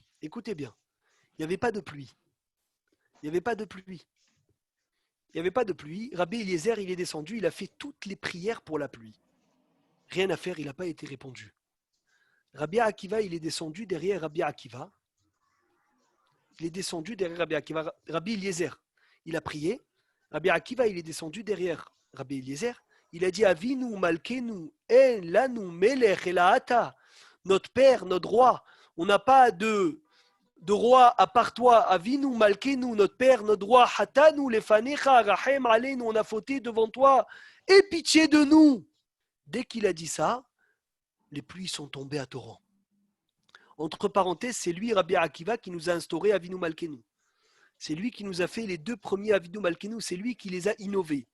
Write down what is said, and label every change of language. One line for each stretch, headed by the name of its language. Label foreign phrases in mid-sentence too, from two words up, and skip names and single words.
French: Écoutez bien, il n'y avait pas de pluie. Rabbi Eliezer, il est descendu, il a fait toutes les prières pour la pluie. Rien à faire, il n'a pas été répondu. Rabbi Akiva, il est descendu derrière Rabbi Akiva. Rabbi Eliezer, il a prié. Rabbi Akiva, il est descendu derrière Rabbi Eliezer. Il a dit,
Hebrew: אבינו מלכנו אין לנו מלך אלא אתה.
French: Notre père, notre roi, on n'a pas de roi à part toi.
Hebrew: אבינו מלכנו,
French: notre père, notre roi.
Hebrew: חטאנו לפניך רחם עלינו,
French: on a fauté devant toi. Aie pitié de nous. Dès qu'il a dit ça, les pluies sont tombées à torrent. Entre parenthèses, c'est lui, Rabbi Akiva, qui nous a instauré Avinu Malkenu. C'est lui qui nous a fait les 2 premiers Avinu Malkenu, c'est lui qui les a innovés.